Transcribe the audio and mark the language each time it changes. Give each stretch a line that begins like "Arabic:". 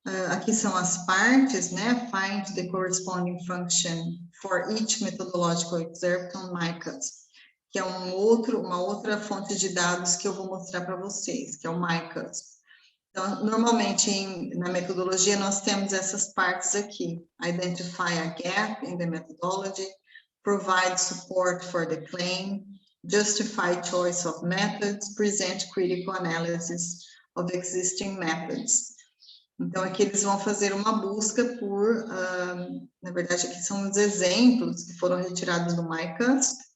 Portuguese: Aqui são as partes, né?
English: Find the corresponding function for each methodological excerpt on MyCUS,
Portuguese: que é uma outra fonte de dados que eu vou mostrar para vocês, que é o MyCUS. Então, normalmente, na metodologia, nós temos essas partes aqui.
English: Identify a gap in the methodology, provide support for the claim, justify choice of methods, present critical analysis of existing methods.
Portuguese: Então, aqui eles vão fazer uma busca por, na verdade, aqui são os exemplos que foram retirados do MyCUS.